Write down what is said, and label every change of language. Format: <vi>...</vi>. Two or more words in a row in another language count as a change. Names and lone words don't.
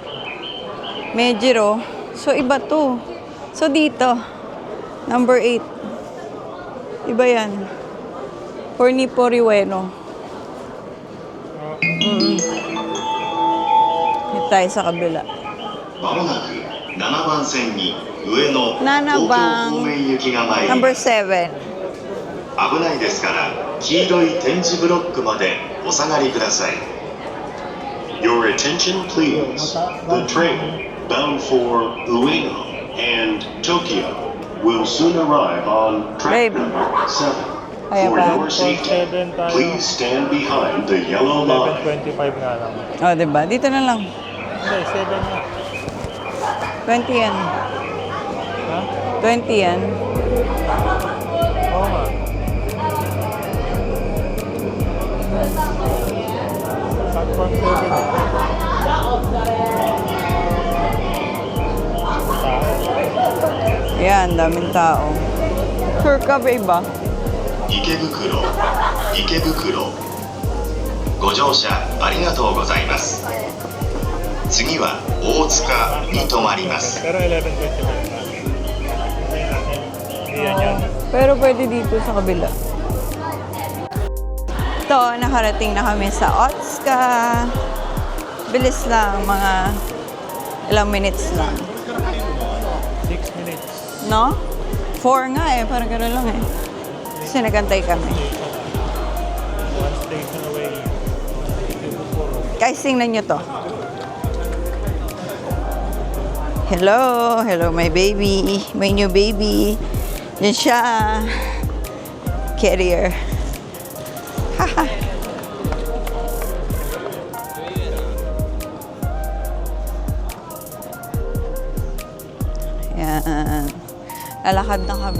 <tl>So, iba to. So, dito. Number 8. Iba yan. Porniporiueno. Dito tayo sa kabila.</tl> <ja>まもなく7番線に上野 7番東京方面行きが参り</ja> <tl>Number</tl> <ja>ます。</ja> <tl>7.</tl> <ja>危ないですから黄色い点字ブロックまでお下がりください。</ja> <en>Your attention please. The train bound for Ueno and Tokyo will soon arrive on track</en> <tl>Babe.</tl> <en>number 7.</en> <tl>Kaya</tl> <en>For</en> <tl>ba?</tl> <en>your safety,</en> <tl>7 tayo.</tl> <en>please stand behind the yellow line.</en> <tl>11:25 nga lang. O, diba? Dito na lang. Hindi, 7 na. 20 yan. Ha? 20 yan. Oo nga. Platform 7. Yan, daming tao. Sure ka ba iba?</tl> <ja>池袋ご乗車ありがとうございます。次は大塚に停まります。</ja> <tl>Pero 11:25 na. Hindi yan yan. Pero pwede dito sa kabila. Ito, nakarating na kami sa Otska. Bilis lang, mga ilang minutes lang. 6 minutes. No? 4 nga eh, parang gano'n lang eh. Kasi nagantay kami.</tl> <en>One station away.</en> <tl>Guys, tingnan nyo to.</tl> <en>Hello my baby. My new baby.</en> <tl>Yan siya. Carrier. Haha. Yan. Lalakad na kami.</tl>